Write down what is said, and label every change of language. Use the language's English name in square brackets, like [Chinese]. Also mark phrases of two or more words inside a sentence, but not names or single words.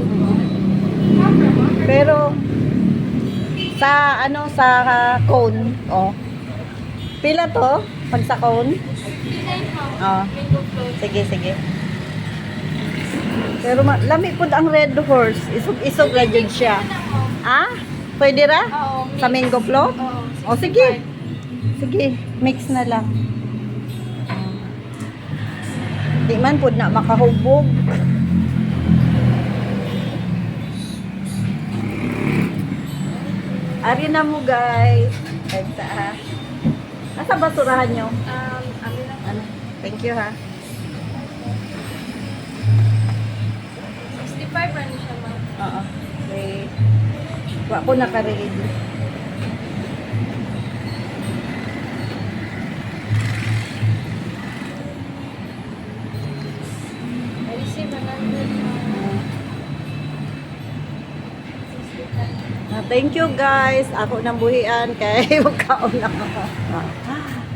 [Cebuano] Pero sa ano sa cone, oh. Pila to pag sa cone? Oh. Sige, sige. Pero lami po ang Red Horse. Isog ra jud siya. Ah? Pwede ra? Oo. Sa mango float? Oo. Oh, sige. Sige, mix na lang. Di man po na makahubog. Ari na mo guys. [Filipino] Ito ha. Nasa basurahan nyo? Ano? [English] Thank you ha. [Filipino] 65 pa rin siya ma'am. [Cebuano] Oo. Okay. Wa ko naka-ready. [English] I receive 100 ma'am. Thank you guys. [Cebuano] Ako nang buhian kay magkaon lang ako.